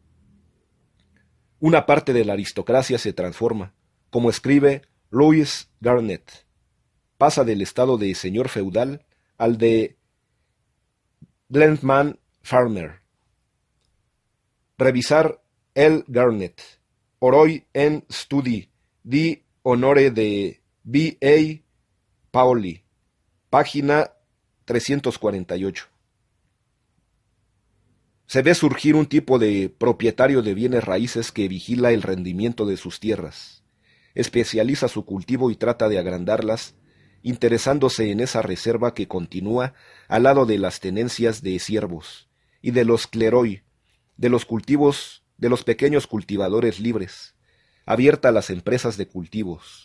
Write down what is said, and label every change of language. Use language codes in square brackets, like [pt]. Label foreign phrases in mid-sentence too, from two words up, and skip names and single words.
[es] Una parte de la aristocracia se transforma, como escribe Louis Garnett, pasa del estado de señor feudal al de [en] Gentleman Farmer. [es] Revisar L. Garnett, Oroi en studi di onore de B. A. Paoli, página 348. Se ve surgir un tipo de propietario de bienes raíces que vigila el rendimiento de sus tierras, especializa su cultivo y trata de agrandarlas, interesándose en esa reserva que continúa al lado de las tenencias de siervos y de los cleroi, de los cultivos de los pequeños cultivadores libres, abierta a las empresas de cultivos.